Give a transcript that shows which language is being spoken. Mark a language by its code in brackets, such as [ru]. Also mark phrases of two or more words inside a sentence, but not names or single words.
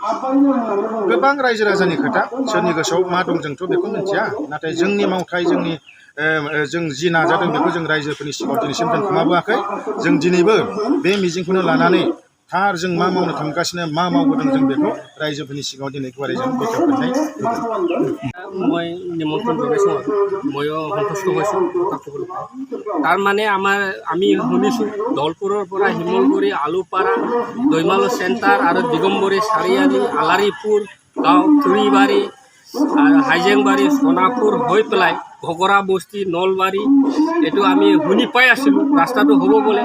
[brx] गोबां रायजो राजानि खोथा सोरनि गोसोआव मा दं जोंथ' बेखौ मिथिया। नाथाय जोंनि मावथाय जों जि नाजादों बेखौ जों रायजोफोरनि सिगाङाव दिनैसिम दोनखोमाबोआखै। जों दिनैबो बे मिजिंखौनो लानानै थार जों मा मावनो थांगासिनो मा मावबोदों जों बेखौ रायजोफोरनि सिगाङाव दिनै गुवारै जों बेखेवफिननाय [as] মই নিমন্ত্রণ জনাইছোঁ আৰু ময়ো সন্তুষ্ট হৈছোঁ কথাটো। তাৰমানে আমি শুনিছোঁ ধলপুৰৰ পৰা শিমলগুৰি আলুপাৰা দৈমালু চেণ্টাৰ আৰু দিগম্বৰী চাৰিআলি আলাৰীপুৰ গাঁও থুৰিবাৰী আৰু হাইজেংবাৰী সোণাপুৰ হৈ পেলাই ঘগৰা বস্তি নলবাৰী এইটো আমি শুনি পাই আছিলোঁ ৰাস্তাটো হ'ব বোলে।